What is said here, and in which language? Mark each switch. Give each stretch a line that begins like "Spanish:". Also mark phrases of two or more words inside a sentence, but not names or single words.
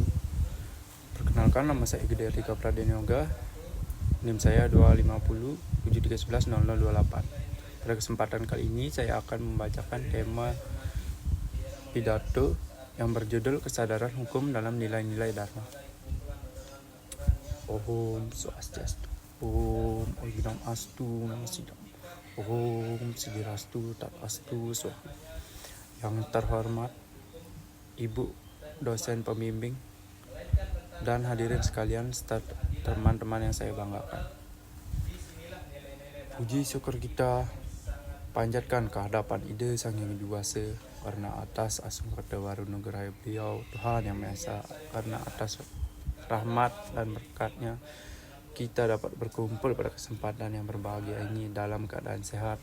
Indonesian: Perkenalkan, nama saya Gede Rika Pradenyoga. NIM saya 250 7311 0028. Pada kesempatan kali ini saya akan membacakan tema pidato yang berjudul Kesadaran Hukum dalam Nilai-nilai Dharma.
Sanskrit: Om Swastiastu. Om Oginam Astu Namo Sidam. Om Sigirastu Tatastu Swaha.
Indonesian: Yang terhormat Ibu dosen pembimbing dan hadirin sekalian serta teman-teman yang saya banggakan. Puji syukur kita panjatkan kehadapan Ide Sang Yang Widi Wasa karena atas
Balinese: asungkata warunugraha
Indonesian: beliau Tuhan Yang Maha Esa, karena atas rahmat dan berkatnya kita dapat berkumpul pada kesempatan yang berbahagia ini dalam keadaan sehat.